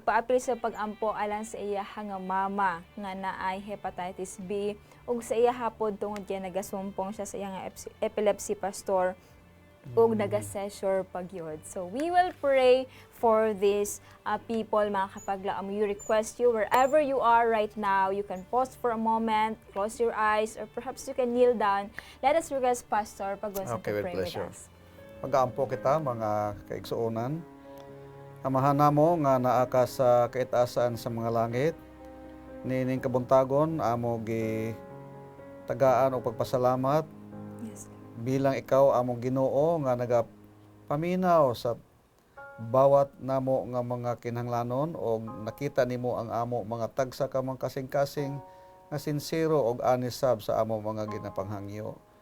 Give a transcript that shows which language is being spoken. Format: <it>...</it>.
<ceb>Nagpaapil sa pagampo alang sa iya nga mama nga naay hepatitis B ug sa iya hapod tungod kay nagasumpong siya sa iya nga epilepsy, pastor, ug naga-seizure pagyod.</ceb> <en>So we will pray for these people, mga kapaglaom. We request you, wherever you are right now, you can pause for a moment, close your eyes, or perhaps you can kneel down. Let us request Pastor Pagonza to pray with us.</en> <ceb>Mag-aampo kita, mga kaigsuonan. Amahan namo nga naa ka sa kaitasan sa mga langit. Nining kabuntagon, amo gi tagaan o pagpasalamat.</ceb> <en>Yes.</en> <ceb>Bilang ikaw among Ginoo nga nagapaminaw sa bawat namo nga mga kinahanglanon, o nakita nimo ang amo mga tagsa ka mga kasing-kasing nga sincero og anisab sa amo mga ginapanghangyo.</ceb>